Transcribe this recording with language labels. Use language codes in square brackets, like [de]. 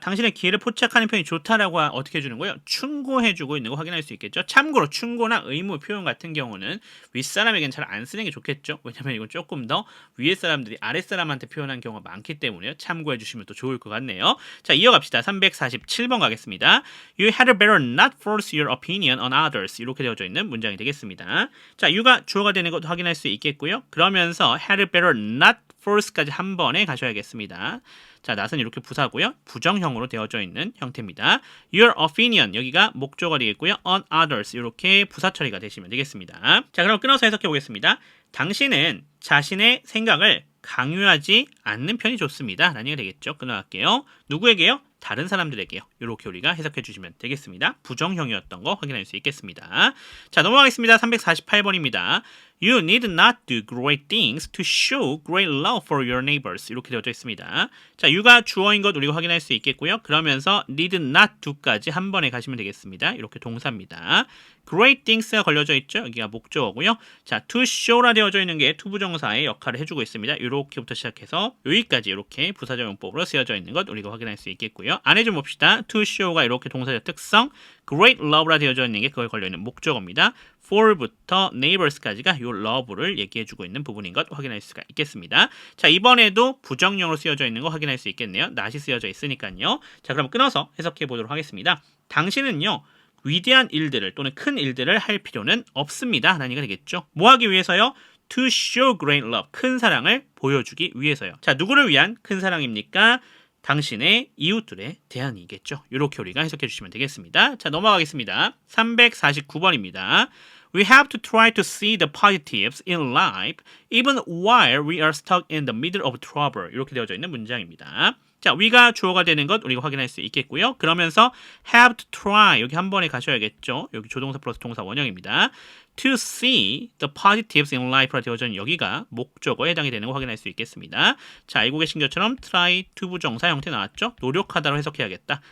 [ko] 당신의 기회를 포착하는 표현이 좋다라고 어떻게 해주는 거예요? 충고해주고 있는 거 확인할 수 있겠죠. 참고로 충고나 의무 표현 같은 경우는 윗사람에게는 잘 안 쓰는 게 좋겠죠. 왜냐면 이건 조금 더 위에 사람들이 아랫사람한테 표현한 경우가 많기 때문에요. 참고해 주시면 또 좋을 것 같네요. 자, 이어갑시다. 347번 가겠습니다. [en] You had better not force your opinion on others. [ko] 이렇게 되어져 있는 문장이 되겠습니다. 자, you가 주어가 되는 것도 확인할 수 있겠고요. 그러면서 [en] had better not force [ko] 까지 한 번에 가셔야겠습니다. 자, not은 이렇게 부사고요. 부정형으로 되어져 있는 형태입니다. [en] Your opinion, [ko] 여기가 목적어가 되겠고요. [en] On others, [ko] 이렇게 부사 처리가 되시면 되겠습니다. 자, 그럼 끊어서 해석해 보겠습니다. 당신은 자신의 생각을 강요하지 않는 편이 좋습니다. 라는 얘기가 되겠죠. 끊어갈게요. 누구에게요? 다른 사람들에게요. 이렇게 우리가 해석해 주시면 되겠습니다. 부정형이었던 거 확인할 수 있겠습니다. 자, 넘어가겠습니다. 348번입니다. [en] You need not do great things to show great love for your neighbors. [ko] 이렇게 되어져 있습니다. 자, you가 주어인 것 우리가 확인할 수 있겠고요. 그러면서 [en] need not do [ko] 까지 한 번에 가시면 되겠습니다. 이렇게 동사입니다. [en] great things [ko] 가 걸려져 있죠. 여기가 목적어고요. 자, [en] to show [ko] 라 되어져 있는 게 투부정사의 역할을 해주고 있습니다. 이렇게부터 시작해서 여기까지 이렇게 부사적 용법으로 쓰여져 있는 것 우리가 확인할 수 있겠고요. 안에 좀 봅시다. to show가 이렇게 동사적 특성, [en] great love [ko] 라 되어져 있는 게 그걸 걸려있는 목적어입니다. for부터 neighbors까지가 이 love를 얘기해주고 있는 부분인 것 확인할 수가 있겠습니다. 자, 이번에도 부정형으로 쓰여져 있는 거 확인할 수 있겠네요. not이 쓰여져 있으니까요. 자, 그럼 끊어서 해석해 보도록 하겠습니다. 당신은요, 위대한 일들을 또는 큰 일들을 할 필요는 없습니다. 라는 얘기가 되겠죠. 뭐 하기 위해서요? [en] To show great love, [ko] 큰 사랑을 보여주기 위해서요. 자, 누구를 위한 큰 사랑입니까? 당신의 이웃들에 대한이겠죠. 이렇게 우리가 해석해 주시면 되겠습니다. 자, 넘어가겠습니다. 349번입니다. [en] We have to try to see the positives in life even while we are stuck in the middle of trouble. [ko] 이렇게 되어져 있는 문장입니다. 자, we가 주어가 되는 것 우리가 확인할 수 있겠고요. 그러면서 [en] have to try [ko] 여기 한 번에 가셔야겠죠. 여기 조동사 플러스 동사 원형입니다. [en] To see the positives in life [ko] 라 되어져 있는 여기가 목적어에 해당이 되는 거 확인할 수 있겠습니다. 자, 알고 계신 것처럼 try to 부정사 형태 나왔죠. 노력하다로 해석해야겠다.